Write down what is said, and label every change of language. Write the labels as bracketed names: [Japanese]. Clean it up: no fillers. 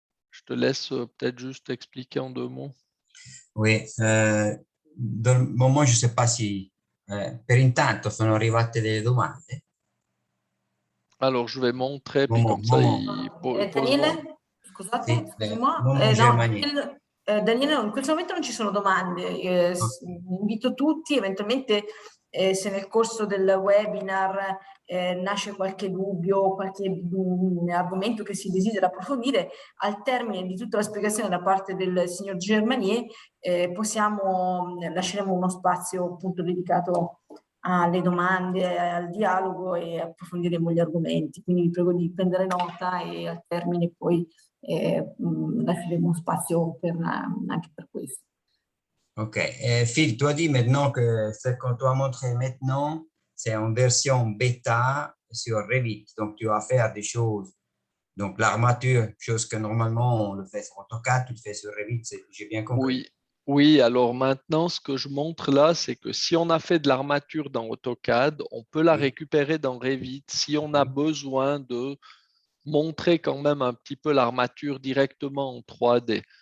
[French] Je te laisse peut-être juste expliquer en 2 mots. Oui, dans le moment, je ne sais pas si per intanto sono arrivate delle domande. Alors, je vais montrer, puis Moment, comme ça, moment. il pose. [Italian] Daniele, scusate, Sì, [French] excusez-moi. Momo [Italian] No, Germanier. Daniele, in questo momento non ci sono domande. Invito tutti, eventualmente se nel corso del webinar nasce qualche dubbio, qualche argomento che si desidera approfondire, al termine di tutta la spiegazione da parte del signor Germanier, lasceremo uno spazio appunto dedicato alle domande, al dialogo e approfondiremo gli argomenti. Quindi vi prego di prendere nota e al termine poi lasceremo spazio anche per questo. Ok. [French] Phil, tu as dit maintenant que ce qu'on doit montrer maintenant, c'est en version bêta sur Revit. Donc, tu vas faire des choses. Donc, l'armature, chose que normalement on le fait sur AutoCAD, tu le fais sur Revit, j'ai bien compris. Oui. Oui, alors maintenant, ce que je montre là, c'est que si on a fait de l'armature dans AutoCAD, on peut la récupérer dans Revit si on a besoin de montrer quand même un petit peu l'armature directement en 3D.